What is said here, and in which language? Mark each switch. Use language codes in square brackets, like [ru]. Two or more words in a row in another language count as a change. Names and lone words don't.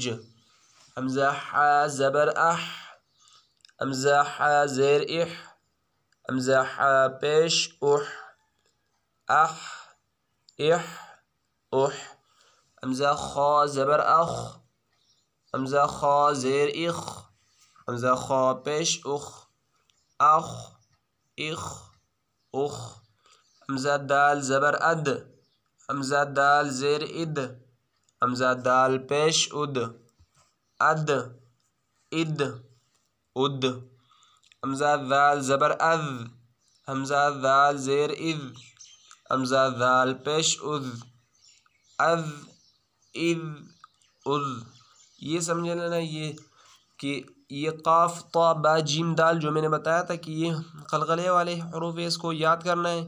[ur] حمزہ حا زبر اح، حمزہ حا زیر اح، حمزہ حا پیش اح، اح، اح، اح۔ حمزہ خا زبر اخ، حمزہ خا زیر اخ، حمزہ خا پیش اخ، اخ، اخ، اخ۔ حمزہ دال زبر اد، حمزہ دال زیر اد، حمزہ دال پیش اد، اد، اد، اد۔ حمزہ ذال زبر اذ، حمزہ ذال زیر اذ، حمزہ ذال پیش اذ، اذ، اذ، اذ۔ یہ سمجھ لینا یہ کہ یہ قاف طا با جیم دال جو میں نے بتایا تھا کہ یہ قلقلے والے حروف ہے، اس کو یاد کرنا ہے۔